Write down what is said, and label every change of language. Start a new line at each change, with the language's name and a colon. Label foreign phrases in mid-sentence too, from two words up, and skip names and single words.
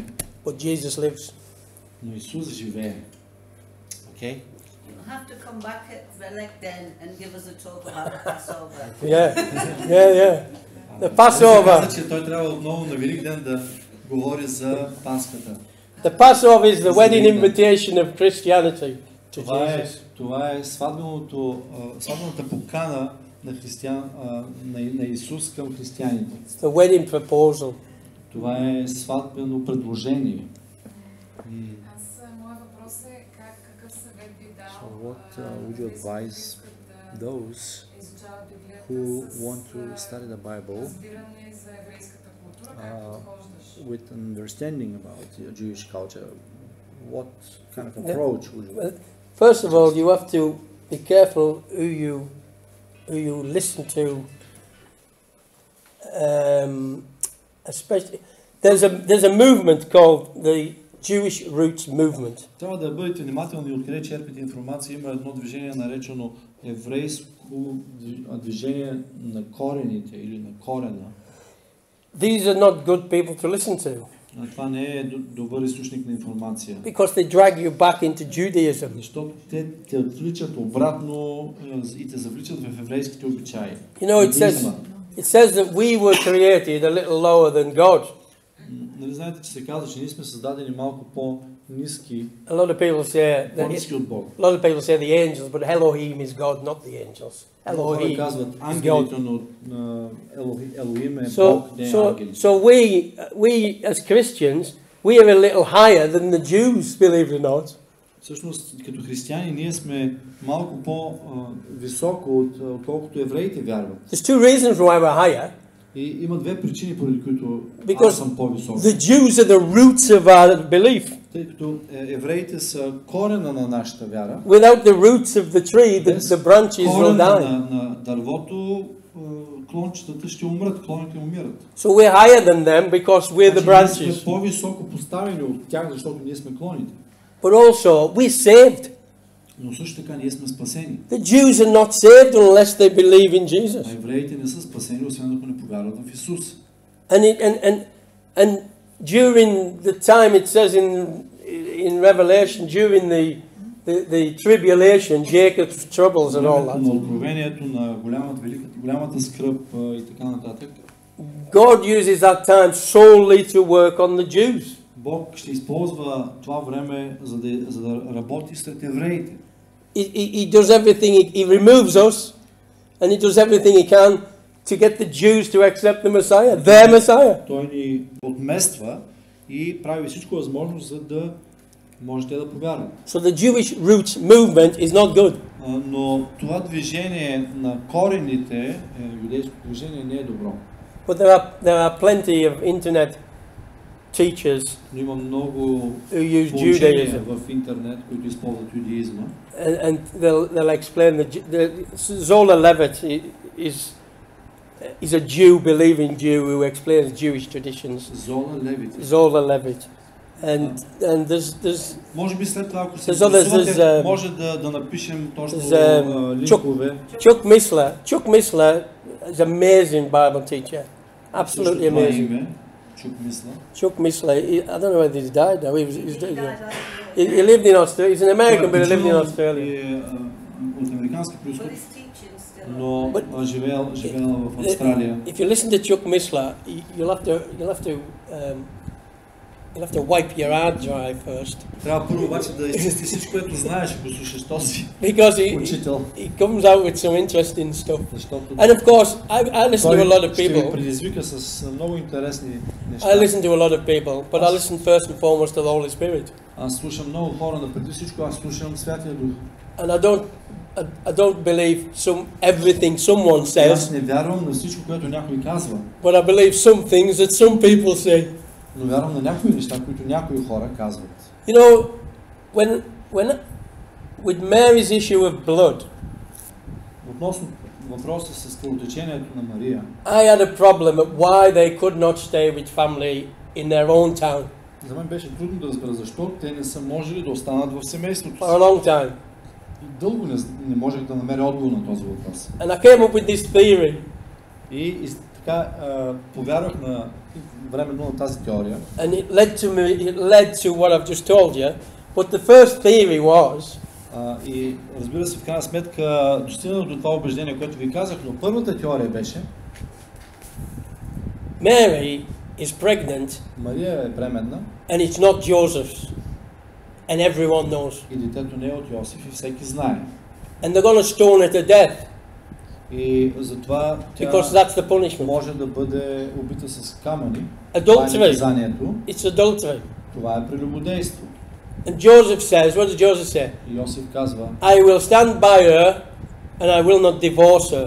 English: But Jesus lives.
Bulgarian: Но Исус живее. Окей?
English: You'll have to come back at Velek then and give us a talk about the Passover. Yeah. The Passover.
Bulgarian: Каза, че той трябва отново на Велик ден да говори за Пасхата.
English: The Passover is the wedding invitation of Christianity to Jesus.
Bulgarian: Това е сватбената покана на Исус към християните.
English: It's the wedding proposal.
Bulgarian: Това е сватбено предложение. Моят въпрос е какъв съвет би дал
English: So what would you advise those who want to study the Bible with an understanding about Jewish culture? What kind of approach would you? First of all, you have to be careful who you listen to. Especially, there's a movement called the Jewish Roots Movement.
Bulgarian: Трябва да бъдете внимателни откъде черпите информация. Има едно движение наречено еврейско движение на корените или на корена.
English: These are not good people to listen to.
Bulgarian: Това не е добър източник на информация.
English: Because they drag you back into Judaism.
Bulgarian: Защото те отвличат обратно и те завличат в еврейските обичаи.
English: You know, it says that we were created a little lower than God.
Bulgarian: Нали знаете, че се казва, че ние сме създадени малко по-ниски,
English: A lot of people say
Bulgarian: по-ниски от Бог.
English: a lot of people say the angels, but Elohim is God, not the angels.
Bulgarian: Хора казват ангелите, но Елохим е Бог, не е ангели.
English: So we as Christians, we are a little higher than the Jews, believe it or not.
Bulgarian: Всъщност, като християни, ние сме малко по-високо, отколкото евреите вярват.
English: There's two reasons why we're higher.
Bulgarian: И има две причини, поради които аз съм по-висок.
English: The Jews are the roots of our belief.
Bulgarian: Тъй като евреите са корена на нашата вяра.
English: Without the roots of the tree, the branches will die.
Bulgarian: На дървото, клончетата ще умрат, клоните умират.
English: So we're higher than them because we're the branches.
Bulgarian: Ние сме по-високо поставени от тях, защото ние сме клоните.
English: But also, we're saved.
Bulgarian: Но също така ние сме спасени.
English: The Jews are not saved unless they believe in Jesus.
Bulgarian: А евреите не са спасени, освен ако не повярват в Исус.
English: And during the time it says in Revelation, during the tribulation, Jacob's troubles and all that.
Bulgarian: На откровението на голямата скръб и така нататък.
English: God uses that time solely to work on the Jews.
Bulgarian: Бог ще използва това време за да работи сред евреите.
English: He does everything, he removes us, and he does everything he can to get the Jews to accept the Messiah, their Messiah.
Bulgarian: Той ни отмества и прави всичко възможно, за да може те да повярват.
English: So the Jewish roots movement is not good.
Bulgarian: Но това движение на корените, юдейското движение, не е добро.
English: But there are plenty of internet teachers
Bulgarian: Но има много
English: who use
Bulgarian: поучения
English: Judaism,
Bulgarian: в интернет, които използват юдаизма.
English: and they'll explain the Zola Levitt is a Jew, believing Jew who explains Jewish traditions. Zola Levitt. And there's
Bulgarian: може би след това, ако се
English: there's others,
Bulgarian: интересувате, може да напишем точно линкове.
English: Chuck Missler is an amazing Bible teacher. Absolutely amazing. Chuck Missler, I don't know whether he's died now. He lived in Australia. He's an American, but he lived in Australia.
Bulgarian: От американски произход, но живеел в Австралия.
English: If you listen to Chuck Missler, you'll have to wipe your hard drive first.
Bulgarian: Трябва първо обаче да изчисти всичко, което знаеш, ако слушаш този учител.
English: He comes out with some interesting stuff. And of course, I listen to a lot of people.
Bulgarian: Ще предизвика с много интересни неща.
English: I listen to a lot of people, but I listen first and foremost to the Holy Spirit.
Bulgarian: Аз слушам много хора, но преди всичко аз слушам Святия Дух.
English: And I don't believe everything someone says.
Bulgarian: Аз не вярвам на всичко, което някой казва.
English: But I believe some things that some people say.
Bulgarian: Но вярвам на някои неща, които някои хора казват.
English: You know, when with Mary's issue of blood,
Bulgarian: относно въпроса с кръвотечението на Мария,
English: I had a problem at why they could not stay with family in their own town.
Bulgarian: За мен беше трудно да разбера защо те не са можели да останат в семейството си.
English: For a long time.
Bulgarian: И дълго не можех да намеря отговор на този въпрос.
English: And I came up with this theory.
Bulgarian: И така повярвах временно на тази теория.
English: And it led to what I've just told you. But the first theory was,
Bulgarian: и разбира се, в крайна сметка достигнах до това убеждение, което ви казах, но първата теория беше:
English: Mary is pregnant.
Bulgarian: Мария е бременна.
English: And it's not Joseph's. And everyone knows.
Bulgarian: И детето не е от Йосиф и всеки знае.
English: And they're going to stone her to death.
Bulgarian: И затова тя може да бъде убита с камъни.
English: Adultery. It's adultery.
Bulgarian: Това е прелюбодейство.
English: And Joseph says, what does Joseph say?
Bulgarian: И Йосиф казва:
English: I will stand by her and I will not divorce her.